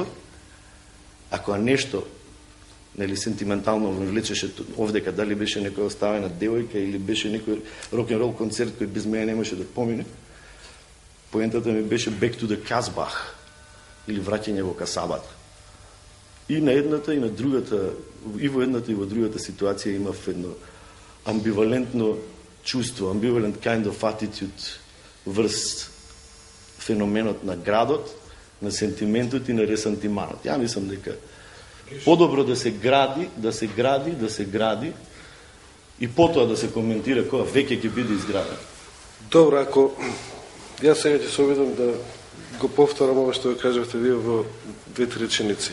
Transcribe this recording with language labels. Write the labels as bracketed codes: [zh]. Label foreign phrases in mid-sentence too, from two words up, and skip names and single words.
[mk] Ако нешто сентиментално ме влечеше овдека, дали беше некоја оставена девојка или беше некој рок-н-рол концерт кој без мене не може да помине, поентата ми беше Back to the Casbah или враќање во Касабата. И на едната и на другата, и во едната и во другата ситуација имав едно амбивалентно чувство, [en] ambivalent kind of attitude [mk] врз феноменот на градот, на сентиментот и на ресантиманот. Ја мислам дека подобро да се гради и потоа да се коментира која веќе ќе биде изградена. Добро, ако јас сега ќе се обидам да го повторам ова што го кажавте вие во две-три реченици.